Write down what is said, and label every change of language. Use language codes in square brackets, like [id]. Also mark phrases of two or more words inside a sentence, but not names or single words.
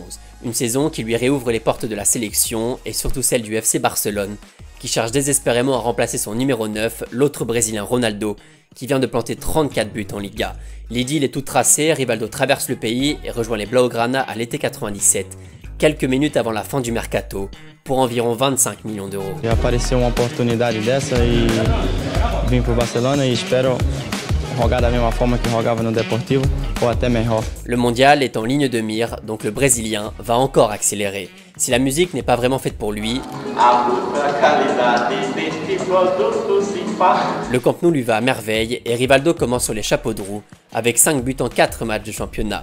[fr] Une saison qui lui réouvre les portes de la sélection et surtout celle du FC Barcelone, qui cherche désespérément à remplacer son numéro 9, l'autre Brésilien Ronaldo, qui vient de planter 34 buts en Liga. L'idylle est toute tracée, Rivaldo traverse le pays et rejoint les Blaugrana à l'été 97, quelques minutes avant la fin du mercato, pour environ 25 millions d'euros. [pt] Já apareceu uma oportunidade dessa e vim para o Barcelona e espero jogar da mesma forma que jogava no Deportivo ou até melhor. [fr] Le mondial est en ligne de mire, donc le Brésilien va encore accélérer. Si la musique n'est pas vraiment faite pour lui, le Camp Nou lui va à merveille et Rivaldo commence sur les chapeaux de roue avec 5 buts en 4 matchs de championnat.